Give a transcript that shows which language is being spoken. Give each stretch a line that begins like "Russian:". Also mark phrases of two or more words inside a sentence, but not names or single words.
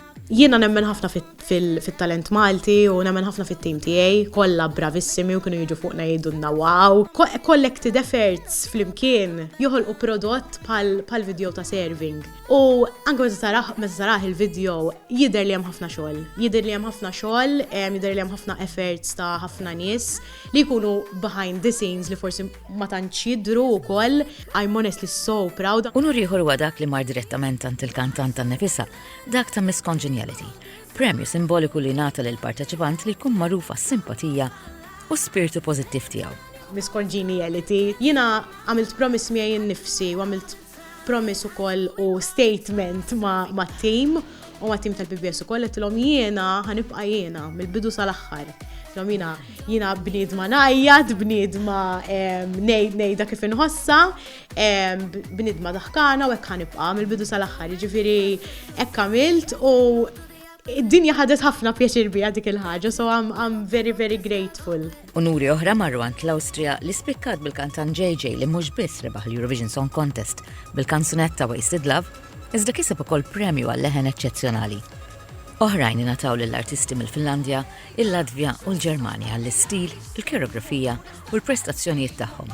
Maltese: Jiena nemmen ħafna fit-talent Malti u nemmen ħafna fit-team tiegħi, kollha bravissimi u kienu jiġu fuqna jgħidulna wow.
English: Collected efforts
Maltese: flimkien joħolqu prodott bħal video ta' serving. U anke meta taraħ il-video jidher li hemm ħafna xogħol. Jidher li hemm ħafna efforts ta' ħafna nies li jkunu
English: behind the scenes
Maltese: li forsi ma tantx jidhru wkoll.
English: I'm honestly so proud.
Maltese: Unur ieħor huwa dak li mar direttament ant il-kantant tan-nefisha, dak ta' Miss Congeniality. Premju simboliku li nata lil parteċipant li jkun magħruf għas-simpatija u spiritu pożittiv tiegħu. Miss Congeniality. Jiena għamilt promise miegħi nnifsi u għamilt promise ukoll u statement ma' team u ma' team tal-PBS ukoll qedtilhom jiena ħanibqa' jiena mill-bidu sal-aħħar. Jiena bniedma ngħajjad, bniedma ngħidha kif inħossa, bniedma daħkana u hekk ħanibqa' mill-bidu sal-aħħar. Jiġifieri hekk għamilt u id-dinja ħadet ħafna pjaċir biha dik il-ħaġa,
English: so I'm very, very grateful.
Maltese: Unuri oħra marru għand l-Awstrija li spikkat bil-kantant JJ li mhux biss rebaħ l-Eurovision Song Contest bil-kanzunetta Wasted Love, iżda kiseb ukoll premju għal-leħen eċċezzjonali. Oħrajn ingħataw lill-artisti mill-Finlandja, il-Latvja u l-Ġermanja għall-istil, il-koreografija u l-prestazzjonijiet tagħhom.